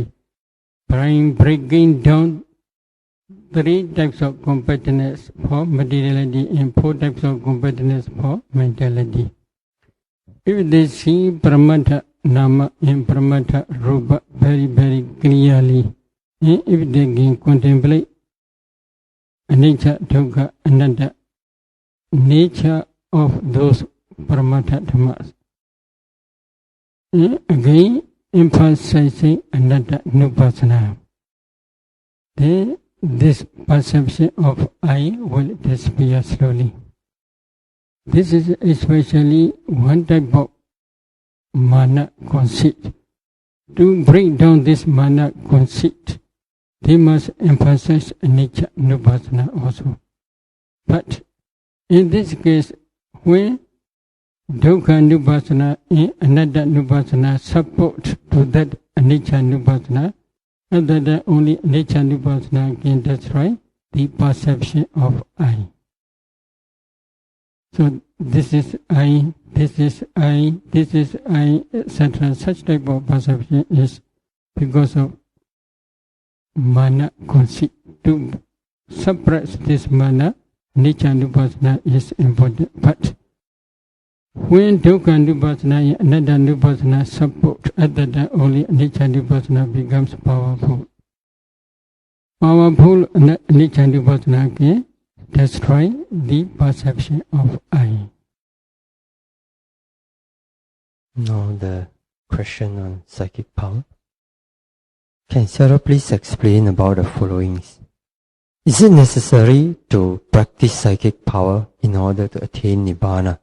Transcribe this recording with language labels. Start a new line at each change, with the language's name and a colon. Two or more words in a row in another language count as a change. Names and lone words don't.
English: By breaking down 3 types of competence for materiality and 4 types of competence for mentality. If they see
Pali: paramata nama
English: and
Pali: paramata rupa
English: very, very clearly, and if they can contemplate nature,
Pali: dukkha, anatta,
English: nature of those
Pali: paramata dhammas.
English: Again, emphasizing
Pali: anatta nupassana.
English: Then this perception of I will disappear slowly. This is especially one type of mana conceit. To break down this mana conceit, they must emphasize nature nupassana also. But in this case, when
Pali: dukkha nupassana
English: and
Pali: anatta nupassana
English: support to that
Pali: anicca nupassana,
English: other than only
Pali: anicca nupassana
English: can destroy the perception of I. So this is I, this is I, this is I, etc. Such type of perception is because of mana conceit. To suppress this mana,
Pali: anicca nupassana
English: is important. But when
Pali: dukkha nupassana
English: and
Pali: anatta nupassana
English: support, other than only
Pali: anicca nupassana
English: becomes powerful. Powerful
Pali: anicca nupassana
English: can destroy the perception of I. Now the question on psychic power. Can Sarah please explain about the followings? Is it necessary to practice psychic power in order to attain Nibbana?